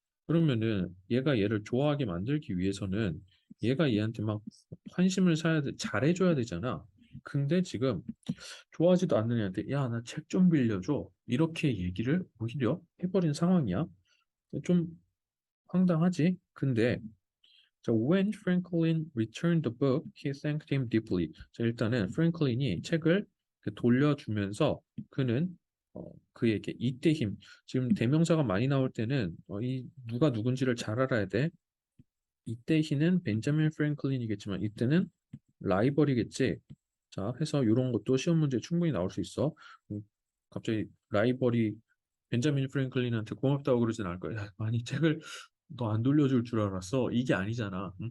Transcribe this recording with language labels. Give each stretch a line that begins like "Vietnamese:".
Korean: 그러면은 얘가 얘를 좋아하게 만들기 위해서는 얘가 얘한테 막 환심을 사야 돼, 잘해줘야 되잖아. 근데 지금 좋아하지도 않는 애한테 야, 나 책 좀 빌려줘. 이렇게 얘기를 오히려 해버린 상황이야. 좀 황당하지?
English: 근데 자, when Franklin returned the book, he thanked him deeply.
Korean: 자, 일단은 프랭클린이 책을 돌려주면서 그는 그에게 이때 힘 지금 대명사가 많이 나올 때는 이 누가 누군지를 잘 알아야 돼. 이때 힘은 벤자민 프랭클린이겠지만 이때는 라이벌이겠지. 자, 해서 이런 것도 시험 문제에 충분히 나올 수 있어. 갑자기 라이벌이 벤자민 프랭클린한테 고맙다고 그러진 않을 거야. 야, 아니 책을 너 안 돌려줄 줄 알았어. 이게 아니잖아. 응?